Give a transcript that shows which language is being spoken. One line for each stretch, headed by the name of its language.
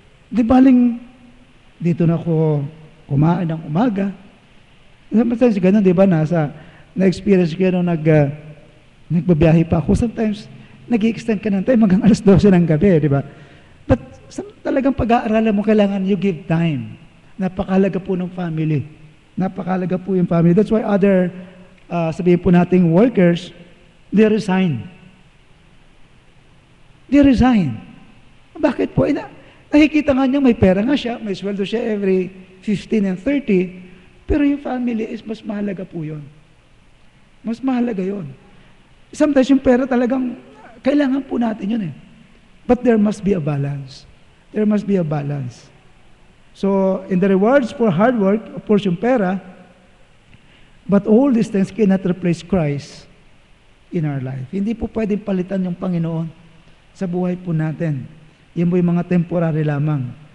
Filipino: Di baling, dito na ako kumain ng umaga. Sometimes ganun, di ba, na-experience ko nung nagbabiyahe pa ako. Sometimes, nag-i-extend ka ng time hanggang alas 12 ng gabi, di ba? But talagang pag-aaralan mo, kailangan
English: you give time.
Filipino: Napakahalaga po ng family. Napakahalaga po yung family.
English: That's why
Filipino: sabihin po nating
English: workers, they resign. They resign.
Filipino: Bakit po? Nakikita nga niya, may pera nga siya, may sweldo siya every 15 and 30, pero yung family is mas mahalaga po yun. Mas mahalaga yun. Sometimes yung pera talagang, kailangan po natin yun eh.
English: But there must be a balance. There must be a balance. So, in the rewards for hard work, of course
Filipino: yung pera,
English: but all these things cannot replace Christ in our life.
Filipino: Hindi po pwedeng palitan yung Panginoon sa buhay po natin. Yan po yung mga temporary lamang.